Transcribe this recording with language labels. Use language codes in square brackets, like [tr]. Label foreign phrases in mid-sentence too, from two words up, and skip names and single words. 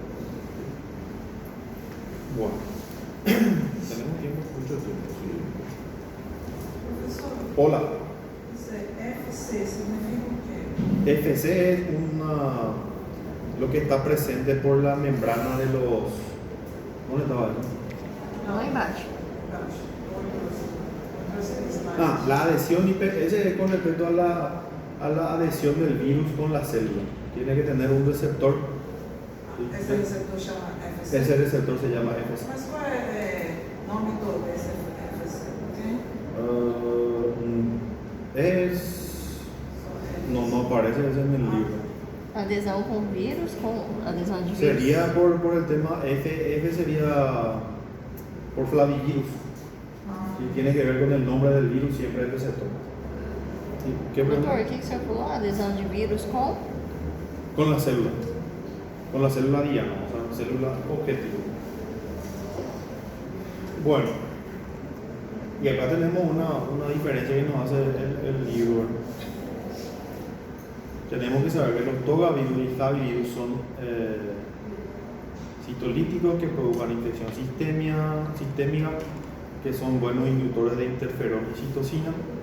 [es] Bueno, tenemos mucho tiempo. ¿Sí? Profesor, Hola. FC significa qué? FC es lo que está presente por la membrana de los... ¿Dónde estaba eso? [pt] Lá embaixo. [es] La adhesión ese es con respecto a la adhesión del virus con la célula. Tiene que tener un receptor. Ese receptor se llama FC. Ese receptor se llama FC. [pt] Mas qual é o nome todo desse FC? [es] No aparece ese en el libro. [pt] Adesão com vírus, com adesão de vírus. [es] Sería por el tema F sería por flavivirus. Si tiene que ver con el nombre del virus, siempre es receptor. ¿Qué [pt] Doutor, [es] pregunta? [pt] o que você falou? Adesão de vírus com? [es] Con la célula. Con la célula diana, o sea, célula objetivo. Bueno, y acá tenemos una diferencia que nos hace el libro. Tenemos que saber que los togavirus y flavivirus son citolíticos que provocan infección sistémica, que son buenos inductores de interferón y citocina.